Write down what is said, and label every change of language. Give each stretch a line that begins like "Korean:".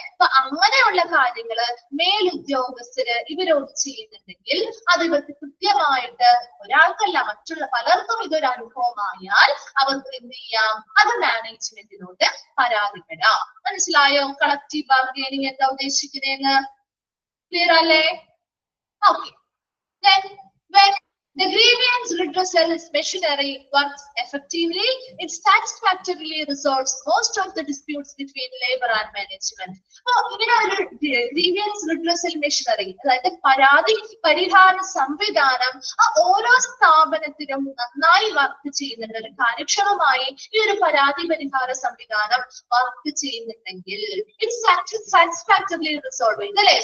Malayalam: അപ്പൊ അങ്ങനെയുള്ള കാര്യങ്ങള് മേലുദ്യോഗസ്ഥര് ഇവരോട് ചെയ്യുന്നുണ്ടെങ്കിൽ അത് ഇവർക്ക് കൃത്യമായിട്ട് ഒരാൾക്കല്ല മറ്റുള്ള പലർക്കും ഇതൊരു അനുഭവമായാൽ അവർക്ക് എന്ത് ചെയ്യാം, അത് മാനേജ്മെന്റിനോട് പരാതിപ്പെടാം. മനസ്സിലായോ കളക്റ്റീവ് ബാർഗെയിനിങ് എന്താ ഉദ്ദേശിക്കുന്നതെന്ന്? ക്ലിയർ അല്ലേ? Okay.
English: The grievance redressal machinery works effectively. It satisfactorily resolves most of the disputes between labor and management.
Malayalam: ഇങ്ങനെ ഒരു grievance redressal machinery, അതായത് പരാതി പരിഹാര സംവിധാനം ഓരോ സ്ഥാപനത്തിലും നന്നായി വർക്ക് ചെയ്യുന്നുണ്ട്. ഒരു കാര്യക്ഷമമായി ഈ ഒരു പരാതി പരിഹാര സംവിധാനം വർക്ക് ചെയ്യുന്നുണ്ടെങ്കിൽ
English: it satisfactorily resolve
Malayalam: ചെയ്യും അല്ലെ.